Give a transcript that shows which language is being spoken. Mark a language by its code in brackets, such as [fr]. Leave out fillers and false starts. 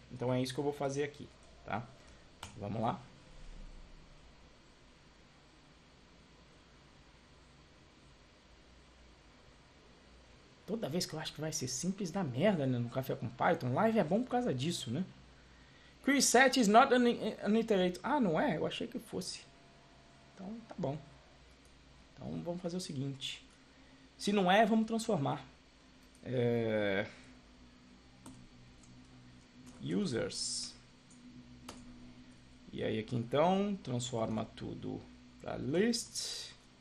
[pt] Então é isso que eu vou fazer aqui. Tá? Vamos lá. Toda vez que eu acho que vai ser simples, dá merda, né, no Café com Python. Live é bom por causa disso, né? [en] Query set is not an iterator. [pt] Não é? Eu achei que fosse. Então, tá bom. Então, vamos fazer o seguinte. Se não é, vamos transformar. Users. E aí aqui, então, transforma tudo para list.